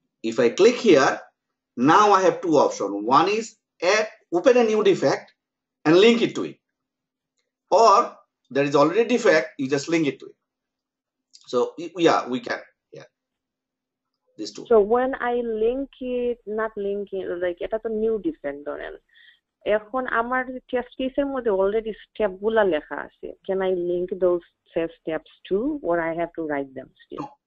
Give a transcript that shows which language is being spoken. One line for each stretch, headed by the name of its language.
English: If I click here, now I have two options. One is open a new defect and link it to it. Or there is already a defect, you just link it to it. So yeah, we can. Yeah. These two. So when I link it, not link it, like
Bangla: এটা তো
English: new defect ধরেন।
Bangla: এখন আমার test কেসের মধ্যে already step গুলা লেখা আছে।
English: Can I link those steps too, or I have to write them still?